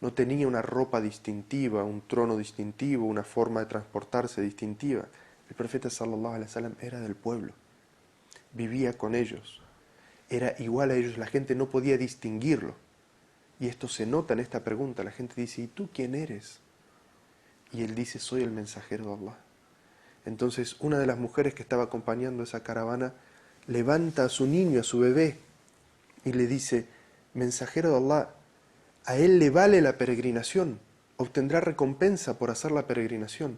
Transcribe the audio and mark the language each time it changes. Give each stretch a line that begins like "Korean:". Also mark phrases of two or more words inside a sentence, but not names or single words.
Spanish: no tenía una ropa distintiva, un trono distintivo, una forma de transportarse distintiva. El profeta
Arabic: صلى الله عليه وسلم
Spanish: era del pueblo, vivía con ellos, era igual a ellos, la gente no podía distinguirlo. Y esto se nota en esta pregunta, la gente dice, ¿y tú quién eres? Y él dice, soy el mensajero de Allah. Entonces una de las mujeres que estaba acompañando esa caravana levanta a su niño, a su bebé, y le dice, mensajero de Allah, a él le vale la peregrinación, obtendrá recompensa por hacer la peregrinación.